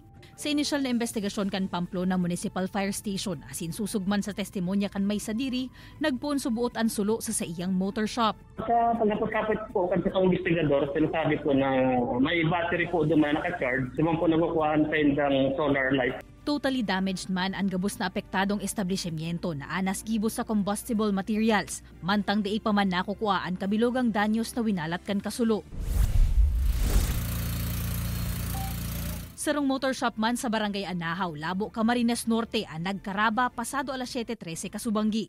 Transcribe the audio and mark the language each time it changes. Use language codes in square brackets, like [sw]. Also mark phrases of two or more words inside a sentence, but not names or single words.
[bik] Sa inisyal na investigasyon kan Pamplona Municipal Fire Station asin susugman sa testimonya kan may sadiri, nagpuon subuot ang sulo sa iyang motor shop. Sa pagkapit po kan sa investigador, sinasabi po na may battery po doon na naka-charge. Simang po nakukuhaan sa indang [en] solar light. Totally damaged [bik] man ang gabos na apektadong establishmento na anas gibos sa [en] combustible materials, [bik] mantang di pa man nakukuha ang kabilogang danyos na winalat kan kasulo. Sarong motor shop man sa Barangay Anahaw, Labo, Camarines Norte ang nagkaraba pasado alas 7:13 kasubanggi.